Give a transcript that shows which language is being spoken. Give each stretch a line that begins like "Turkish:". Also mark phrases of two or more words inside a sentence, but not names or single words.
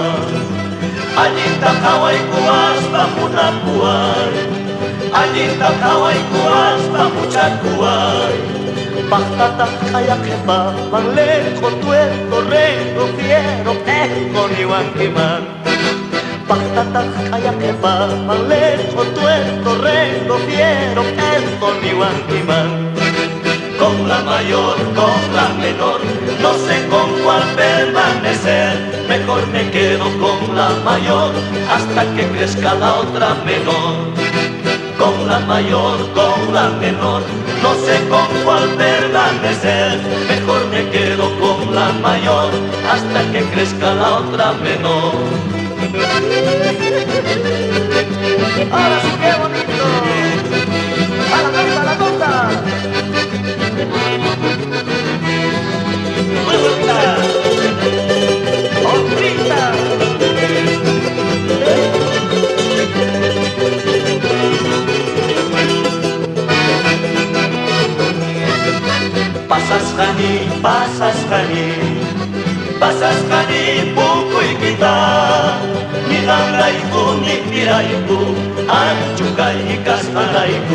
Quechua: Allinta qhawayku aspa munapuway, allinta qhawayku aspa muchakuway. Paqtataq qhayaqqa manleqo
Spanish: tuerto rengo fiero
Quechua: eqo niwankiman. Paqtataq qhayaqqa manleqo
Spanish: tuerto rengo fiero
Quechua: eqo niwankiman.
Spanish: Con la mayor, con la menor, no sé con cuál permanecer. Mejor me quedo con la mayor hasta que crezca la otra menor. Con la mayor, con la menor, no sé con cuál permanecer. Mejor me quedo con la mayor hasta que crezca la otra menor. Ahora sí que bonito. A la nota, a la nota. Muy bonita. Otrita.
Quechua: Pasasqani, pasasqani, pasasqani punkuy kita, niqanrayku nipirayku, anchukay kasqarayku.